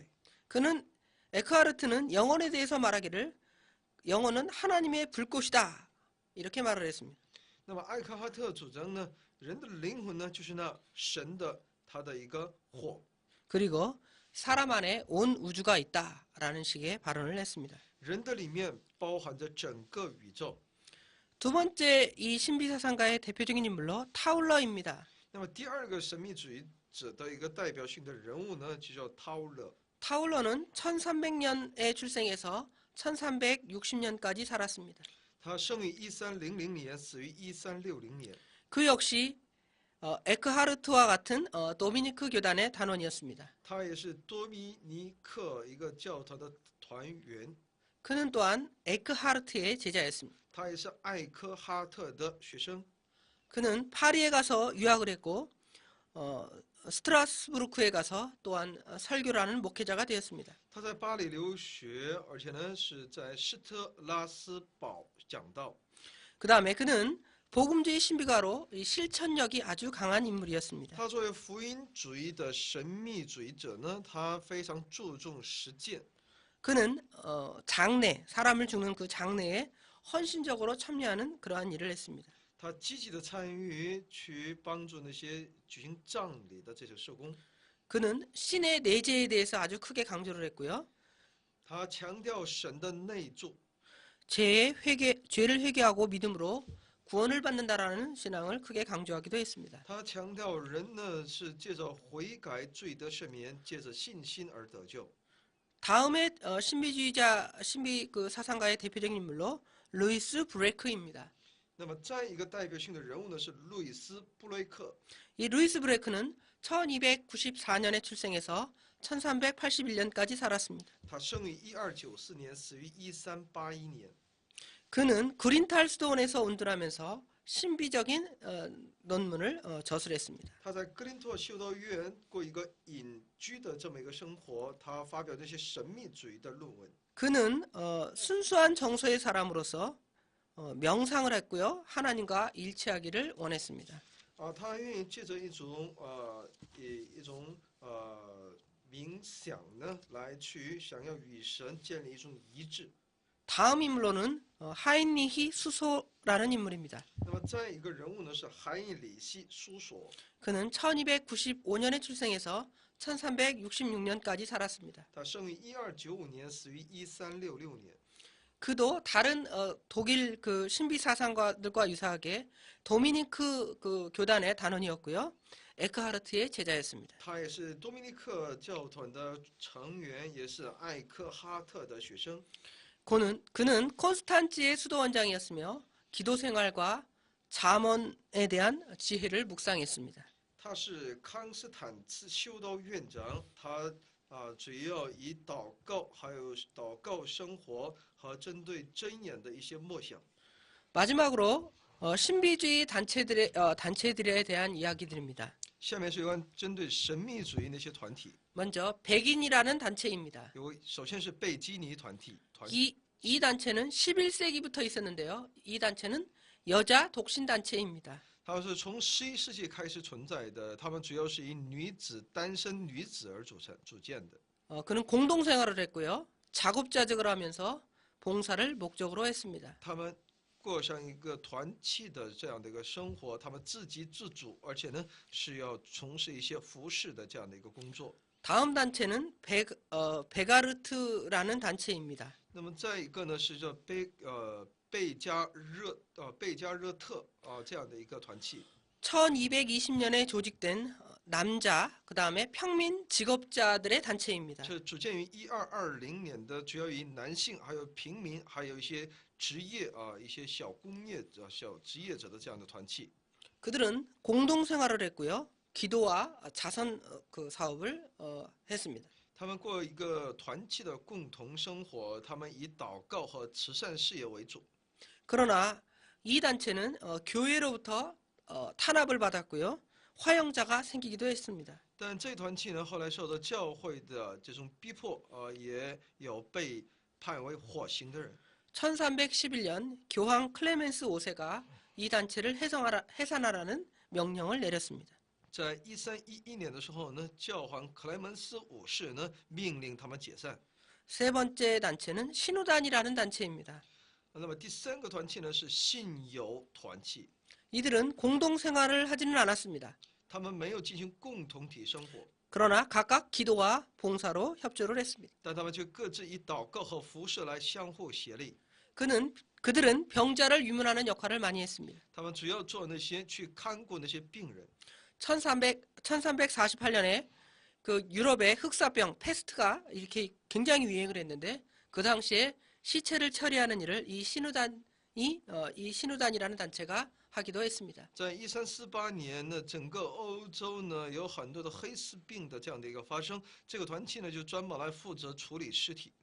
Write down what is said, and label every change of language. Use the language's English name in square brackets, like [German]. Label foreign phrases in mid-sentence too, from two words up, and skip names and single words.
[Korean] 그는 에크하르트는 영혼에 대해서 말하기를 영혼은 하나님의 불꽃이다 이렇게 말을 했습니다. [Chinese] 那么艾克哈特主张呢，人的灵魂呢，就是那神的他的一个火。 [Korean] 그리고 사람 안에 온 우주가 있다라는 식의 발언을 했습니다. [Chinese] 人的里面包含着整个宇宙。 [Korean] 두 번째 이 신비사상가의 대표적인 인물로 타울러입니다. [Chinese] 那么第二个神秘主义者的一个代表性的人物呢，就叫 타울러。 [Korean] 타울러는 1300년에 출생해서 1360년까지 살았습니다. [Chinese] 他生于1300年，死于1360年。 [Korean] 그 역시 에크하르트와 같은 도미니크 교단의 단원이었습니다. [Chinese] 他也是多米尼克一个教团的团员， [Korean] 그는 또한 에크하르트의 제자였습니다. [Chinese] 他也是艾科哈特的学生。 [Korean] 그는 파리에 가서 유학을 했고 스트라스부르크에 가서 또한 설교를 하는 목회자가 되었습니다. [Chinese] 他在巴黎留学，而且呢是在施特拉斯堡讲道。 [Korean] 그 다음에 그는 복음주의 신비가로 이 실천력이 아주 강한 인물이었습니다. [Chinese] 他作为福音主义的神秘主义者呢，他非常注重实践。 [Korean] 그는 장례, 사람을 죽는 그 장례에 헌신적으로 참여하는 그러한 일을 했습니다. [Chinese] 他积极的参与去帮助那些举行葬礼的这些社工。 [Korean] 그는 신의 내재에 대해서 아주 크게 강조를 했고요. [Chinese] 他强调神的内住， [Korean] 죄를 회개하고 믿음으로 구원을 받는다라는 신앙을 크게 강조하기도 했습니다. [Chinese] 他强调人呢是借着悔改罪得赦免，借着信心而得救。 [Korean] 다음에 신비 그 사상가의 대표적인 인물로 루이스 브레크입니다. [Chinese] 那么再一个代表性的人物呢是路易斯·布雷克。 [Korean] 이 루이스 브레크는 1294년에 출생해서 1381년까지 살았습니다. [Chinese] 他生于1294年，死于1381年。 [Korean] 그는 그린탈스돈에서 온두라면서 신비적인 논문을 저술했습니다. [Chinese] 他在格林托修道院过一个隐居的这么一个生活，他发表这些神秘主义的论文。 [Korean] 그는 순수한 정서의 사람으로서 명상을 했고요. 하나님과 일치하기를 원했습니다. [Chinese] 他愿意借着一种冥想呢，来去想要与神建立一种一致。 [Korean] 다음 인물로는 하인리히 수소라는 인물입니다. [Chinese] 那么再一个人物呢是韩义里希苏索， [Korean] 그는 1295년에 출생해서 1366년까지 살았습니다. [Chinese] 他生于1295年，死于1366年。 [Korean] 그도 다른 독일 그 신비 사상가들과 유사하게 도미니크 그 교단의 단원이었고요. 에크하르트의 제자였습니다. [Chinese] 他也是多米尼克教团的成员，也是艾克哈特的学生。 [Korean] 그는 콘스탄츠의 수도원장이었으며 기도 생활과 잠언에 대한 지혜를 묵상했습니다. [Chinese] 他是康斯坦茨修道院长，他主要以祷告，还有祷告生活和针对箴言的一些默想。 [Korean] 마지막으로 신비주의 단체들에 대한 이야기들입니다. [Chinese] 下面是有关针对神秘主义那些团体， [Korean] 먼저 백인이라는 단체입니다. [Chinese] 首先是贝基尼团体， [Korean] 이 단체는 11세기부터 있었는데요. 이 단체는 여자 독신 단체입니다. [Chinese] 他们是从11世纪开始存在的，他们主要是以单身女子而组建的。 [Korean] 그는 공동생활을 했고요. 작업자직을 하면서 봉사를 목적으로 했습니다. [Chinese] 他们过上一个团契的这样的一个生活，他们自给自足，而且呢是要从事一些服饰的这样的一个工作。 [Korean] 다음 단체는 베가르트라는 단체입니다. [Chinese] 那么再一个呢是叫贝加热特这样的一个团契。 [Korean] 1220년에 조직된 남자, 그 다음에 평민 직업자들의 단체입니다. [Chinese] 这组建于1220年的，主要以男性、还有平民，还有一些职业一些小工业者、小职业者的这样的团契。 [Korean] 그들은 공동생활을 했고요. 기도와 자선 사업을 했습니다. [Chinese] 他们过一个团契的共同生活，他们以祷告和慈善事业为主。 [Korean] 그러나 이 단체는 교회로부터 탄압을 받았고요. 화형자가 생기기도 했습니다. [Chinese] 但这团契呢，后来受到教会的这种逼迫，也有被判为火刑的人。 [Korean] 1311년 교황 클레멘스 5세가 이 단체를 해산하라는 명령을 내렸습니다. [Chinese] 在1311年的时候呢，教皇克莱门斯五世呢命令他们解散。 [Korean] 세 번째 단체는 신우단이라는 단체입니다. [Chinese] 那么第三个团契呢是信友团契， [Korean] 이들은 공동생활을 하지는 않았습니다. [Chinese] 他们没有进行共同体生活， [Korean] 그러나 각각 기도와 봉사로 협조를 했습니다. [Chinese] 但他们却各自以祷告和服侍来相互协力。 [Korean] 그들은 병자를 유문하는 역할을 많이 했습니다. [Chinese] 他们主要做那些去看顾那些病人。 [Korean] 1348년에 그 유럽의 흑사병 페스트가 이렇게 굉장히 유행을 했는데 그 당시에 시체를 처리하는 일을 이 신우단이라는 단체가 하기도 했습니다. [Chinese] 在1348年呢，整个欧洲呢有很多的黑死病的这样的一个发生，这个团契呢就专门来负责处理尸体。